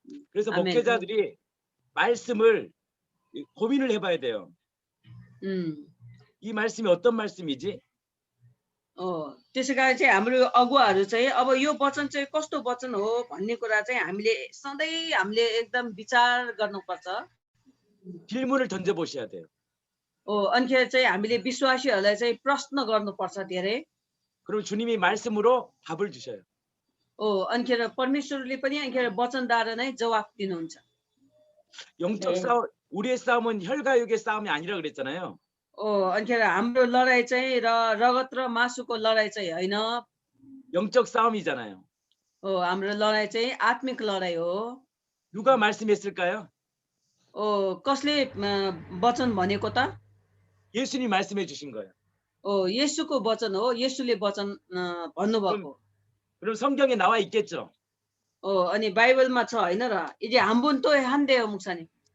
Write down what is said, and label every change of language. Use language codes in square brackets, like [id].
[ko] 그래서 목회자들이 말씀을 고민을 해봐야 돼요. 이 말씀이 어떤 말씀이지? [ne] त्यसै कारण चाहिँ हाम्रो अगुवाहरू चाहिँ अब यो वचन चाहिँ कस्तो वचन हो भन्ने कुरा चाहिँ हामीले सधैँ हामीले एकदम विचार गर्नुपर्छ. [ko] 질문을 던져 보셔야 돼요. [ne] अनि चाहिँ हामीले विश्वासीहरूलाई चाहिँ प्रश्न गर्नुपर्छ धेरै. [ko] 그럼 주님이 말씀으로 답을 주셔요. [ne] अनि परमेश्वरले पनि अनि वचनद्वारा नै जवाफ दिनुहुन्छ. [ko] 영적 싸움, 우리의 싸움은 혈과 육의 싸움이 아니라 그랬잖아요. [ne] अनि हाम्रो लडाई चाहिँ रगत र मासुको लडाई चाहिँ होइन. [ko] 영적 싸움이잖아요. [ne] हाम्रो लडाई चाहिँ आत्मिक लडाई हो. [ko] 누가 말씀했을까요? [ne] कसले वचन भनेको त? [ko] 예수님 말씀해 주신 거예요. [ne] 예수को वचन हो. 예수ले वचन भन्नुभएको. [ko] 그럼 성경에 나와 있겠죠. [ne] अनि बाइबलमा छ हैन र? [ko] 이제 한 분 또 한대요, 목사님.